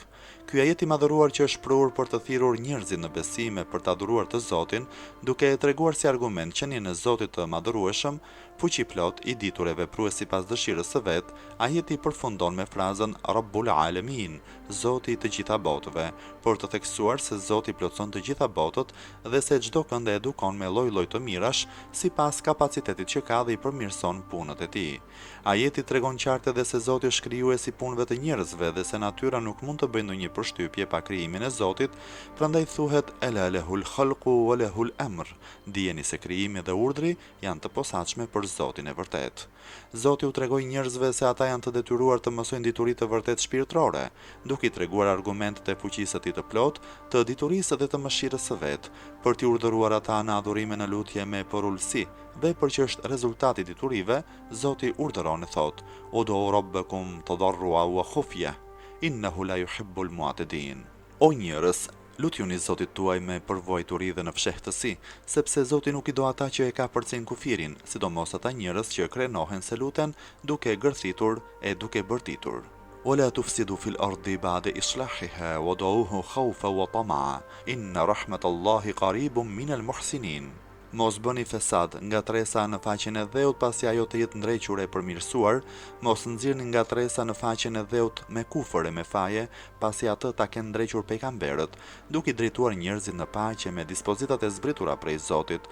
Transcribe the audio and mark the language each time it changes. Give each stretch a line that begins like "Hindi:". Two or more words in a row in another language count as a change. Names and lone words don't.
Albanian: Ky ajet i madhëruar që është prur për të thirrur njerëzit në besime për të adhuruar të Zotin, duke e treguar si argument qenien e Zotit të madhërueshëm, fuqiplot, i ditur e veprues sipas dëshirës së vet, ajeti përfundon me frazën
Arabic: رب العالمين,
Albanian: Zoti i të gjitha botëve, për të theksuar se Zoti plotson të gjitha botët dhe se çdo kënd e edukon me lloj-lloj të mirash sipas kapacitetit që ka dhe i përmirëson punët e tij. Ajeti tregon qartë edhe se Zoti është krijuesi i punëve të njerëzve dhe se natyra nuk mund të bëjë ndonjë përshtypje pa krijimin e Zotit, prandaj thuhet
Arabic: ألا له الخلق والأمر.
Albanian: Dijeni se krijimi dhe urdhri janë të posaçme për Zotin e vërtet. Zoti u tregoi njerëzve se ata janë të detyruar të mësojnë dituri të vërtet shpirtërore, duke i treguar argumentet e fuqisë së tij të plot, të diturisë dhe të mëshirës së vet, për t'i urdhëruar ata në adhurime në lutje me porulsi, dhe për që është rezultati i diturive, Zoti urdhëron e thot:
Arabic: "ادعوا ربكم تضرعا وخفية إنه لا يحب المعتدين."
Albanian: O njerëz, lutjuni Zotit tuaj me përvojturi dhe në fshehtësi, sepse Zoti nuk i do ata që e ka përcen kufirin, sidomos ata njerëz që krenohen se luten duke gërthitur e duke bërtitur.
Arabic: ولا تفسدوا في الأرض بعد إصلاحها وادعوه خوفا وطمعا إن رحمت الله قريب من المحسنين.
Albanian: Mos bëni fesad nga tresa në faqen e dheut pasi ajo të jetë ndrequr e përmirësuar, mos nxirrni nga tresa në faqen e dheut me kufër e me faje, pasi atë ta kenë ndrequr pejgamberët, duke i drejtuar njerëzit në paqe me dispozitat e zbritura prej Zotit.